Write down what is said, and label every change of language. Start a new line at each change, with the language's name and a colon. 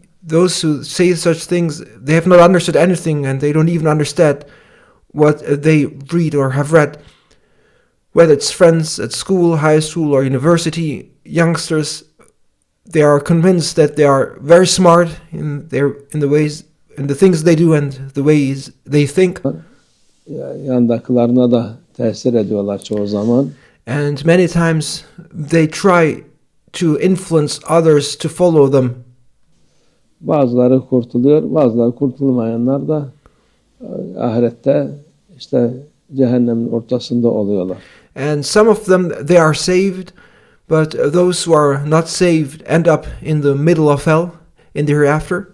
English: Those who say such things, they have not understood anything and they don't even understand what they read or have read. Whether it's friends at school, high school, or university, youngsters, they are convinced that they are very smart in the ways, in the things they do and the ways they think.
Turkish: Yandakilerine da tesir ediyorlar çoğu zaman.
English: And many times they try to influence others to follow them.
Turkish: Bazıları kurtuluyor, bazıları kurtulmayanlar da ahirette işte cehennemin ortasında oluyorlar.
English: And some of them, they are saved, but those who are not saved end up in the middle of hell, in the hereafter.